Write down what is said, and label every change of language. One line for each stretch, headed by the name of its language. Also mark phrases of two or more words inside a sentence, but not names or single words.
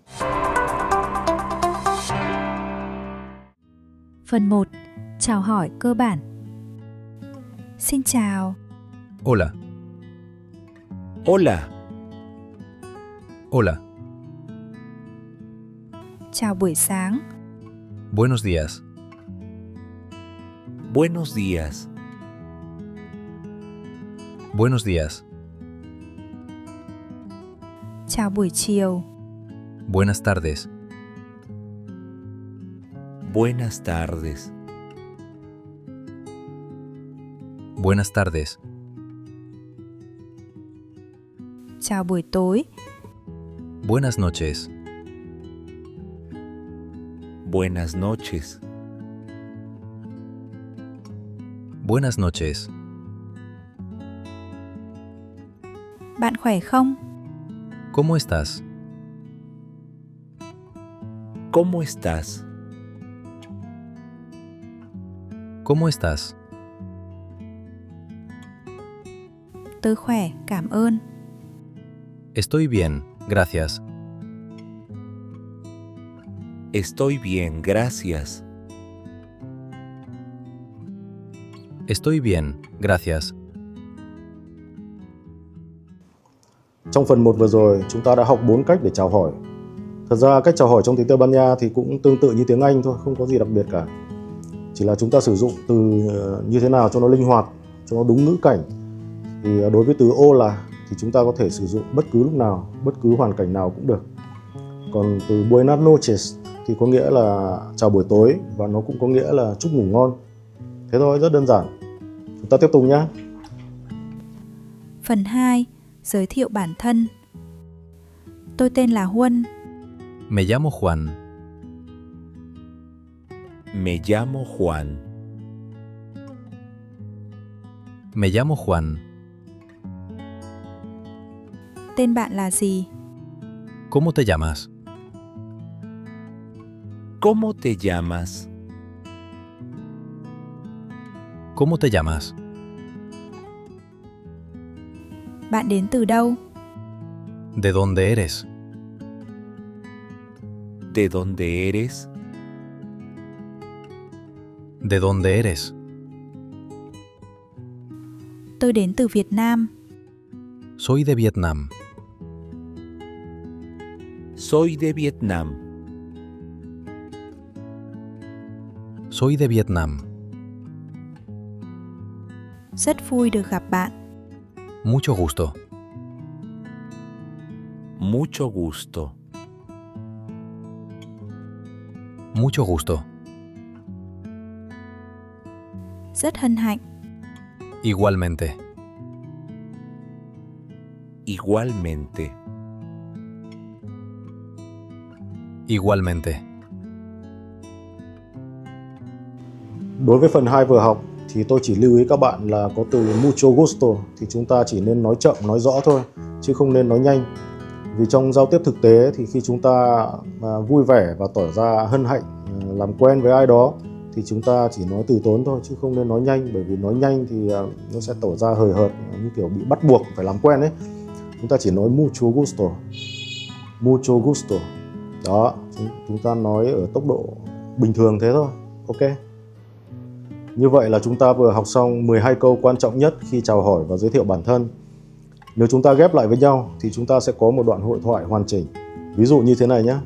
Vietnamese: Phần 1. Chào hỏi cơ bản. Xin chào.
Spanish: Hola. Hola. Hola.
Vietnamese: Chào buổi sáng.
Spanish: Buenos días. Buenos días. Buenos días.
Vietnamese: Chào buổi chiều.
Spanish: Buenas tardes. Buenas tardes. Buenas tardes.
Vietnamese: Chào buổi tối.
Spanish: Buenas noches. Buenas noches. Buenas noches.
Vietnamese: Bạn khỏe không?
Spanish: ¿Cómo estás? ¿Cómo estás? ¿Cómo estás?
Vietnamese: Tôi khỏe, cảm ơn.
Spanish: Estoy bien, gracias. Estoy bien, gracias. Estoy bien, gracias.
Vietnamese: Trong phần 1 vừa rồi, chúng ta đã học 4 cách để chào hỏi. Thật ra cách chào hỏi trong tiếng Tây Ban Nha thì cũng tương tự như tiếng Anh thôi, không có gì đặc biệt cả. Chỉ là chúng ta sử dụng từ như thế nào cho nó linh hoạt, cho nó đúng ngữ cảnh. Thì đối với từ hola thì chúng ta có thể sử dụng bất cứ lúc nào, bất cứ hoàn cảnh nào cũng được. Còn từ
Spanish: buenas noches
Vietnamese: thì có nghĩa là chào buổi tối và nó cũng có nghĩa là chúc ngủ ngon. Thế thôi, rất đơn giản. Chúng ta tiếp tục nhé. Phần 2. Giới thiệu bản thân. Tôi tên là Huân.
Spanish: Me llamo Juan. Me llamo Juan. Me llamo Juan.
Vietnamese: Tên bạn là gì?
Spanish: ¿Cómo te llamas? ¿Cómo te llamas? ¿Cómo te llamas?
Vietnamese: Bạn đến từ đâu?
Spanish: ¿De dónde eres? ¿De dónde eres? ¿De dónde eres?
Vietnamese: Tôi đến từ Việt Nam.
Spanish: Soy de Vietnam. Soy de Vietnam. Soy de Vietnam.
Vietnamese: Rất vui được gặp bạn.
Spanish: Mucho gusto. Mucho gusto. Mucho gusto.
Vietnamese: Rất hân hạnh.
Spanish: Igualmente. Igualmente. Igualmente.
Vietnamese: Đối với phần 2 vừa học thì tôi chỉ lưu ý các bạn là có từ
Spanish: mucho gusto
Vietnamese: thì chúng ta chỉ nên nói chậm, nói rõ thôi, chứ không nên nói nhanh. Vì trong giao tiếp thực tế thì khi chúng ta vui vẻ và tỏ ra hân hạnh làm quen với ai đó thì chúng ta chỉ nói từ tốn thôi, chứ không nên nói nhanh. Bởi vì nói nhanh thì nó sẽ tỏ ra hời hợt, như kiểu bị bắt buộc phải làm quen ấy. Chúng ta chỉ nói
Spanish: mucho gusto. Mucho gusto.
Vietnamese: Đó, chúng ta nói ở tốc độ bình thường thế thôi. Ok. Như vậy là chúng ta vừa học xong 12 câu quan trọng nhất khi chào hỏi và giới thiệu bản thân. Nếu chúng ta ghép lại với nhau thì chúng ta sẽ có một đoạn hội thoại hoàn chỉnh. Ví dụ như thế này nhé.